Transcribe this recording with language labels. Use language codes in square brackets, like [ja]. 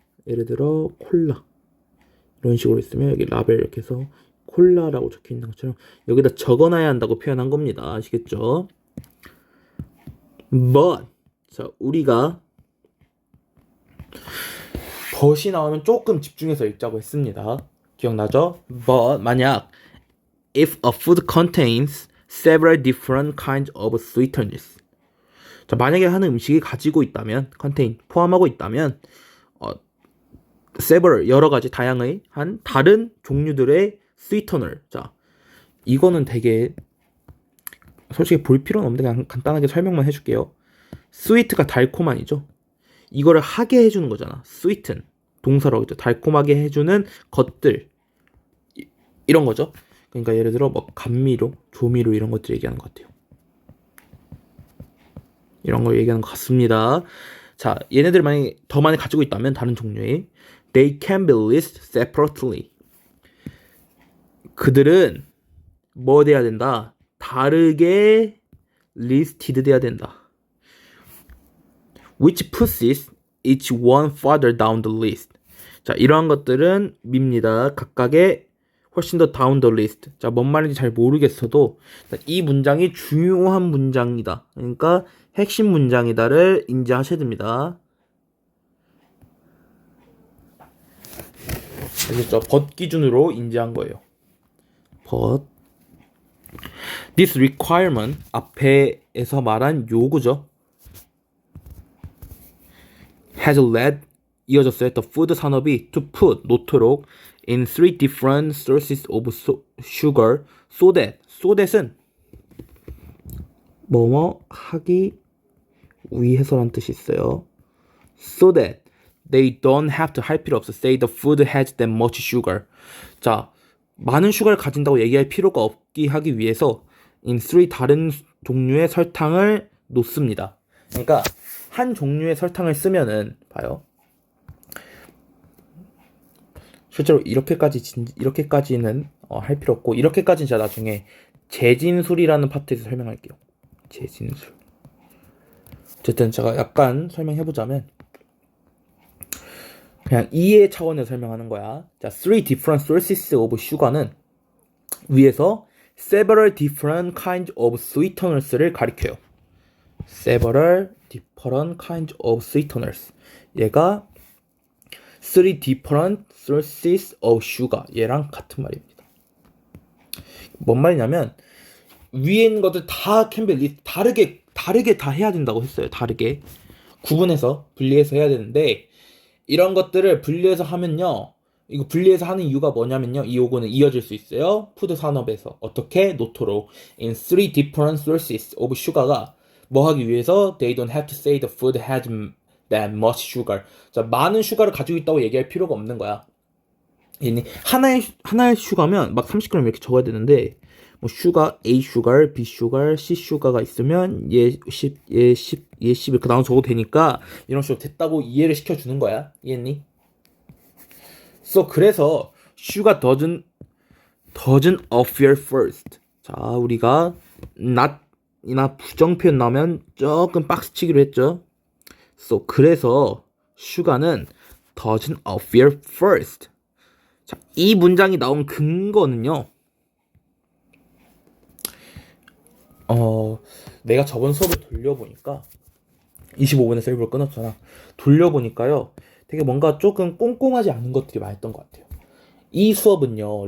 [ko] 예를 들어 콜라 이런 식으로 있으면 여기 라벨 이렇게 해서 콜라라고 적혀 있는 것처럼 여기다 적어놔야 한다고 표현한 겁니다. 아시겠죠? But 자, 우리가 but이 나오면 조금 집중해서 읽자고 했습니다. 기억나죠? But 만약 [en] if a food contains several different kinds of sweeteners. [ko] 자, 만약에 하는 음식이 가지고 있다면, contain, 포함하고 있다면, several, 여러 가지 다양의 한 다른 종류들의 sweetener. 자, 이거는 되게 솔직히 볼 필요는 없는데 그냥 간단하게 설명만 해줄게요. sweet가 달콤한이죠. 이거를 하게 해주는 거잖아. sweeten, 동사로 하죠. 달콤하게 해주는 것들. 이런 거죠. 그러니까 예를 들어 뭐 감미료, 조미료 이런 것들 얘기하는 것 같아요. 이런 걸 얘기하는 것 같습니다. 자, 얘네들 만약에 더 많이 가지고 있다면 다른 종류의 [en] they can be listed separately. [ko] 그들은 뭐 돼야 된다? 다르게 listed 돼야 된다. [en] which pushes each one farther down the list. [ko] 자, 이러한 것들은 밉니다. 각각의 훨씬 더 [en] down the list. [ko] 자, 뭔 말인지 잘 모르겠어도 이 문장이 중요한 문장이다. 그러니까 핵심 문장이다를 인지하셔야 됩니다. 알겠죠? but 기준으로 인지한 거예요. [en] but this requirement [ko] 앞에서 말한 요구죠. [en] has led [ko] 이어졌어요. [en] The food [ko] 산업이 [en] to put [ko] 놓도록 [en] in three different sources of sugar so that은 [ko] 뭐뭐 하기 위해서란 뜻이 있어요. [en] so that they don't have to [ko] 할 필요 없어. [en] say the food has that much sugar. [ko] 자, 많은 슈가를 가진다고 얘기할 필요가 없게 하기 위해서 [en] in three [ko] 다른 종류의 설탕을 놓습니다. 그러니까 한 종류의 설탕을 쓰면은 봐요. 실제로 이렇게까지는 할 필요 없고 이렇게까지는 제가 나중에 재진술이라는 파트에서 설명할게요. 재진술. 어쨌든 제가 약간 설명해보자면 그냥 이해 차원에서 설명하는 거야. 자, [en] three different sources of sugar [ko] 는 위에서 [en] several different kinds of sweeteners [ko] 를 가리켜요. [en] several different kinds of sweeteners. [ko] 얘가 [en] three different sources of sugar. [ko] 얘랑 같은 말입니다. 뭔 말이냐면 위에 있는 것들 다 [en] can be listed. [ko] 다르게 다 해야 된다고 했어요. 다르게 구분해서 분리해서 해야 되는데 이런 것들을 분리해서 하면요. 이거 분리해서 하는 이유가 뭐냐면요. 이 요구는 이어질 수 있어요. 푸드 산업에서 어떻게 놓도록 [en] in three different sources of sugar [ko] 가 뭐 하기 위해서 [en] they don't have to say the food has that much sugar. [ko] 자, 많은 슈가를 가지고 있다고 얘기할 필요가 없는 거야. 하나의 슈가면 막 30g 이렇게 적어야 되는데 뭐 슈가 A 슈가, B 슈가, C 슈가가 있으면 얘 10, 얘 10, 얘 10 이렇게 나눠 적어도 되니까 이런 식으로 됐다고 이해를 시켜주는 거야. 이해했니? 그래서 슈가 [en] doesn't appear first. [ko] 자, 우리가 not이나 부정표현 나오면 조금 박스치기로 했죠. 그래서 슈가는 [en] doesn't appear first. [ko] 자, 이 문장이 나온 근거는요. 내가 저번 수업을 돌려보니까 25분에서 일부러 끊었잖아. 돌려보니까요. 되게 뭔가 조금 꼼꼼하지 않은 것들이 많았던 것 같아요. 이 수업은요.